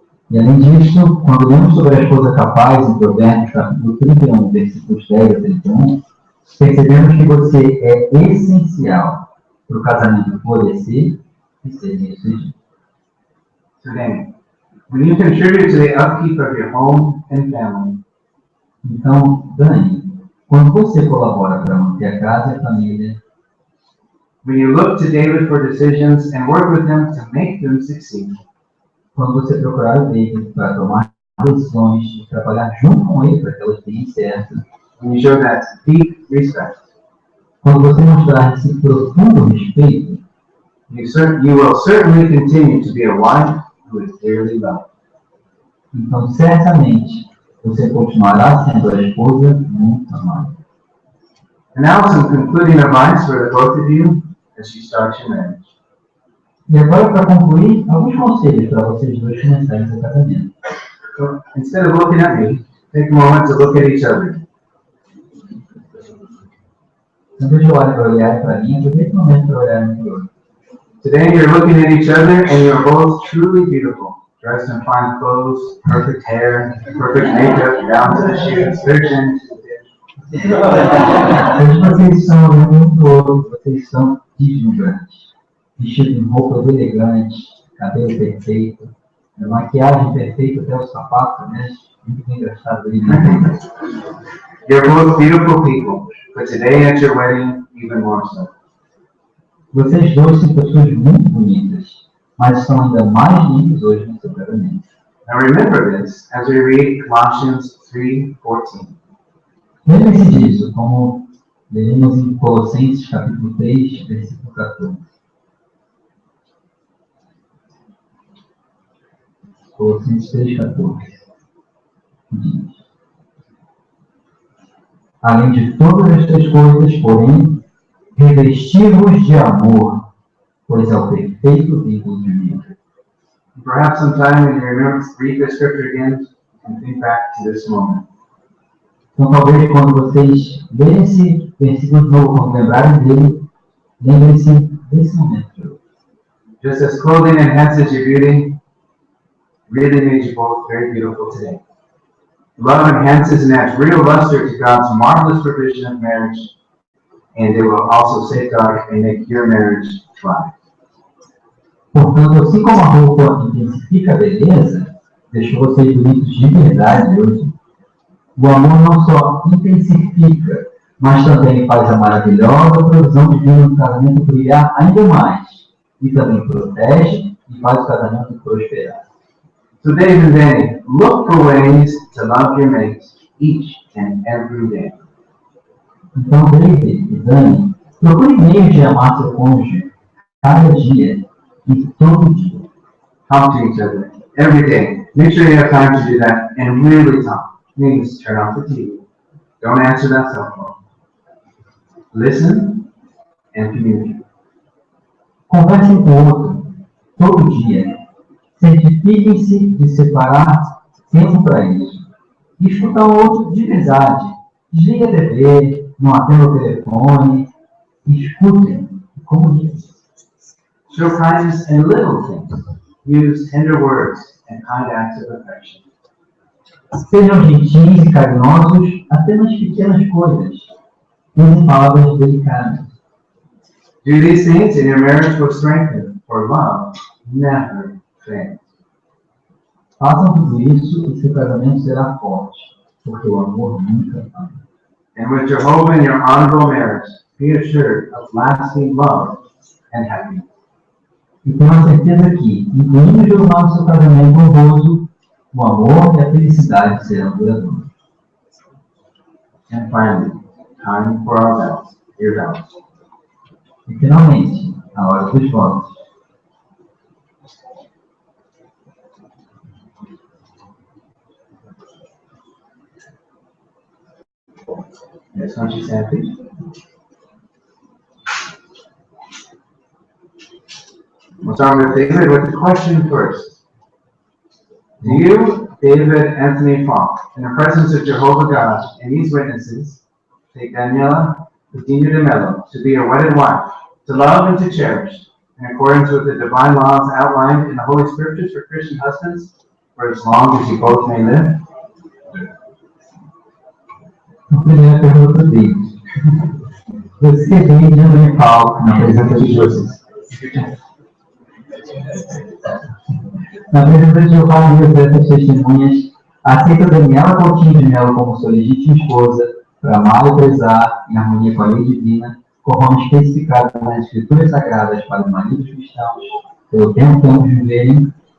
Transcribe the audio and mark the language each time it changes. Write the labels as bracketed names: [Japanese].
[Portuguese] E além disso, quando lemos sobre a esposa capaz em Provérbios capítulo 31, versículos 10 a 31, percebemos que você é essencial para o casamento florescer e ser bem-sucedido. [English] So then, when you contribute to the upkeep of your home and family, [Portuguese] então, Dani, quando você colabora para manter a casa e a família, [English] when you look to David for decisions and work with him to make them succeed, [Portuguese] quando você procurar o David para tomar decisões e trabalhar junto com ele para que elas deem certo, [English] when you show that deep respect, [Portuguese] quando você mostrar esse profundo respeito, [English] you will certainly continue to be a wife who is dearly loved. [Portuguese] então certamente você continuará sendo a esposa muito amada. [English] And now some concluding advice for the both of you as you start your marriage. [Portuguese] E agora, para concluir, alguns conselhos para vocês dois começarem seu casamento. [English] So instead of looking at me, take a moment to look at each other. [Portuguese] Quando eu olhar para mim, aproveite o momento para olhar no outro. [English] Today you're looking at each other and you're both truly beautiful. Dressed in fine clothes, perfect hair, perfect makeup, down to the shoes, virgin. [Portuguese] Hoje vocês estão olhando um para o outro, vocês estão deslumbrantes. Vestidos em roupas elegantes, cabelo perfeito, maquiagem perfeita, até os sapatos, né? Muito engraçado ali. [English] You're both beautiful people, but today at your wedding, even more so. [Portuguese] Vocês dois são pessoas muito bonitas, mas estão ainda mais lindos hoje no seu casamento. [English] Now remember this as we read Colossians 3:14. [Portuguese] Lembre-se disso, como lemos em Colossenses capítulo 3, versículo 14. Colossenses 3:14. Diz: além de todas estas coisas, porém, revesti-vos de amor, pois é o perfeito vínculo de vida. [English] Perhaps sometime when you remember to read this scripture again and think back to this moment. [Portuguese] Então, talvez quando vocês lerem esse versículo de novo, quando lembrarem dele, lembrem-se desse momento. [English] Just as clothing enhances your beauty, really made you both very beautiful today. Love enhances and adds real luster to God's marvelous provision of marriage, and it will also safeguard and make your marriage thrive. [Portuguese] Portanto, assim como a roupa intensifica a beleza, deixou vocês bonitos de verdade hoje, o amor não só intensifica, mas também faz a maravilhosa provisão divina do casamento brilhar ainda mais, e também protege e faz o casamento prosperar. [English] So Dave and Danny, look for ways to love your mates each and every day. [Portuguese] Então, David e Dani, procure meios de amar seu cônjuge cada dia e todo dia. [English] Talk to each other every day. Make sure you have time to do that and really talk. Means turn off the TV. Don't answer that cell phone. Listen and community. [Portuguese] Conversem com o outro todo dia. Certifiquem-se de separar tempo para isso. Escutar o outro de verdade. Desliga a TV, não atenda o telefone. Escutem, como diz. [English] Show kindness in little things. Use tender words and kind acts of affection. [Portuguese] Sejam gentis e carinhosos até nas pequenas coisas. Usem palavras delicadas. [English] Do these things and your marriage will strengthen, for love never fails. [Portuguese] Façam tudo isso e seu casamento será forte, porque o amor nunca falha. [English] And with Jehovah in your honorable marriage, be assured of lasting love and happiness. [Portuguese] E tenho a certeza que, incluindo Jeová no seu casamento honroso, o amor e a felicidade serão duradouros. [English] And finally, time for our vows, your vows. [Portuguese] E finalmente, a hora dos votos. [English] Yes, why don't you stand, please? We'll start with David with the question first. Do you, David Anthony Falk, in the presence of Jehovah God and these witnesses, take Daniella de Mello to be your wedded wife, to love and to cherish, in accordance with the divine laws outlined in the Holy Scriptures for Christian husbands, for as long as you both may live? [Portuguese] A primeira pergunta dele. Você vem de Anthony Falk na presença de Jesus. Na presença de Jeová e dessas testemunhas, aceita Daniela Coutinho de Mello como sua legítima esposa, para amar e prezar em harmonia com a lei divina, conforme especificado nas Escrituras Sagradas para os maridos cristãos, pelo tempo que ambos viverem?